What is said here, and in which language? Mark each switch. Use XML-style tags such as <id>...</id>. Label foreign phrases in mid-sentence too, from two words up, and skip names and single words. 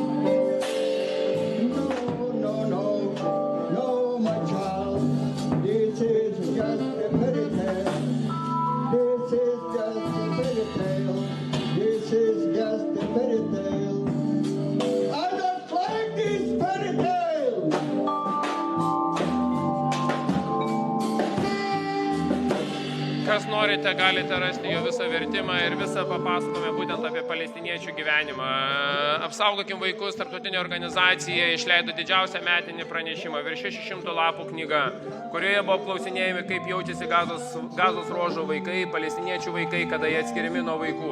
<en>No, no, no. No, my child. This is just a fairy tale. This is just a fairy tale. This is just a fairy tale. I don't like these fairy tales!</en> <lt>Kas norite, galite rasti jo visą vertimą ir visą papasakome būtent apie palestiniečių gyvenimą. Apsaugokim vaikus, tarptautinė organizacija išleido didžiausią metinį pranešimą, virš 600 lapų knyga, kurioje buvo apklausinėjami, kaip jaučiasi Gazos ruožo vaikai, palestiniečių vaikai, kada jie atskiriami nuo vaikų.</lt>